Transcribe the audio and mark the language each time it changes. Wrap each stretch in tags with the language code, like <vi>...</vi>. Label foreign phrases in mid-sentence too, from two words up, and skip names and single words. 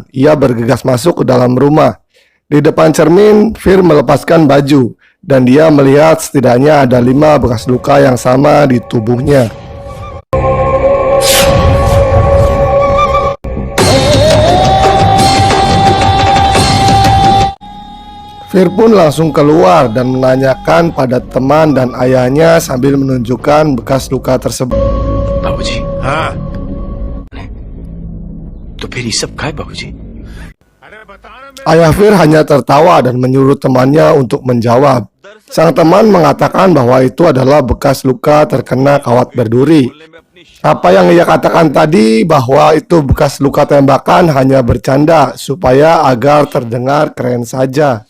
<id>Ia bergegas masuk ke dalam rumah. Di depan cermin, Fir melepaskan baju, dan dia melihat setidaknya ada 5 bekas luka yang sama di tubuhnya. Fir pun langsung keluar dan menanyakan pada teman dan ayahnya sambil menunjukkan bekas luka tersebut.</id> <hi>बाबूजी, हाँ। तो फिर ये सब क्या है बाबूजी?</hi> <id>Ayah Fir hanya tertawa dan menyuruh temannya untuk menjawab. Sang teman mengatakan bahwa itu adalah bekas luka terkena kawat berduri. Apa yang ia katakan tadi bahwa itu bekas luka tembakan hanya bercanda supaya agar terdengar keren saja.</id>